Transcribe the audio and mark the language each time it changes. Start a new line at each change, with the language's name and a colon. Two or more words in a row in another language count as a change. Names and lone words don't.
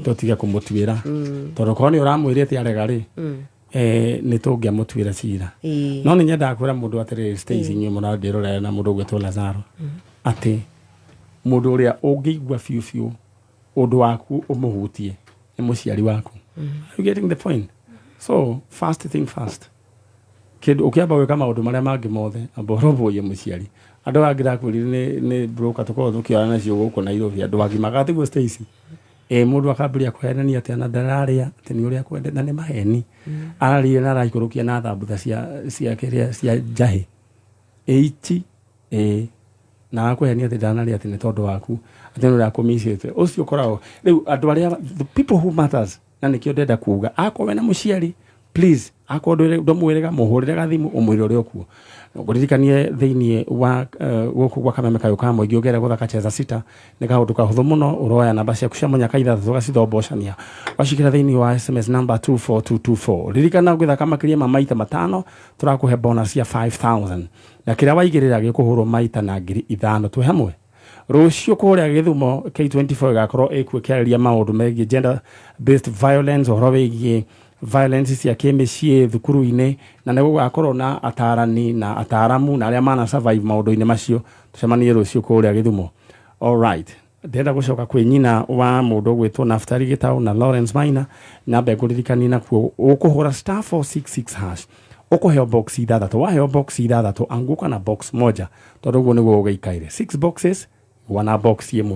Kikuyu: tũtige kũmũtuĩra tondũ korwo nĩ ũramwĩrĩte arega nĩ tũngĩamũtuĩra cira. No nĩ nyendaga kwĩra mũndũ atĩrĩrĩ, Stacy, inyuĩ mũrandĩrorera na mũndũ ũgwĩtwo Lazaro, atĩ mũndũ ũrĩa ũngĩigua biũ biũ ũndũ waku ũmũhutie nĩ mũciari waku.
English: Are you getting the point? So first thing first,
Kikuyu: kĩndũ ũkĩamba gwĩka maũndũ marĩa mangĩ mothe amba ũrũmbũiye mũciari. Andũ angĩrakwĩrire nĩ broker tũkorwo tũkĩara nacio gũkũ Nairobi, andũ agimaga tiguo Stacy. Mũndũ akambĩrĩria kũhenania atĩ na ndararĩa atĩ nĩ ũrĩa kwende na nĩ maheni. Ararĩe na araikũrũkia na thambutha cia njahĩ ichi na akũhenia atĩ ndanarĩa atĩ nĩ tondũ waku atĩ nĩ ũrĩa kũmicĩte ũcio ũkoragwo rĩu andũ arĩa
English: the people who matters.
Kikuyu: Na nĩkĩo ndenda kuuga akorwo na mũciari, please akorwo ndũmwĩrĩga mũhũrĩre gathimũ ũmwĩre ũrĩa ũkuo. Ngũririkanie thĩinĩ wa gũkũ gwa Kameme kayũ ka mũingĩ ũgere gũthaka
Swahili: cheza sita
Kikuyu: nĩ kaũndũ kahũthũ mũno. Ũroya namba ciaku cia mũnyaka ithathatũ ũgacithombocania wacikĩra thĩinĩ wa SMS number 24224. Ririkana ũgĩthaka makĩria ma maita matano tũrakũhe bonus ya 5,000 na kĩrĩa waigĩrĩra gĩkũhũrwo maita na 5,000 twĩ hamwe. Rũciũ kũrĩa Gĩthumo K24 gakorwo ĩkuo kĩarĩria maũndũ megiĩ
English: gender based violence,
Kikuyu: ũhoro wĩgiĩ violence cia kĩmĩciĩ thukuru-inĩ, na nĩ gũgakorwo na atarani na ataramu na arĩa mana survive maũndũ-inĩ macio. Tũcemanie rũciũ kũrĩa Gĩthumo.
English: All right,
Kikuyu: ndenda gũcoka kwĩ nyina wa mũndũ gwĩtwo Naftali Gĩtaũ na Lawrence Maina, namba ngũririkania nakuo ũkũhũra *466# ũkũheo box ithathatũ. Waheo box ithathatũ anguka na
Swahili: box moja,
Kikuyu: tondũ ũguo nĩguo ũgĩikaire 6 boxes wana box ĩmwe.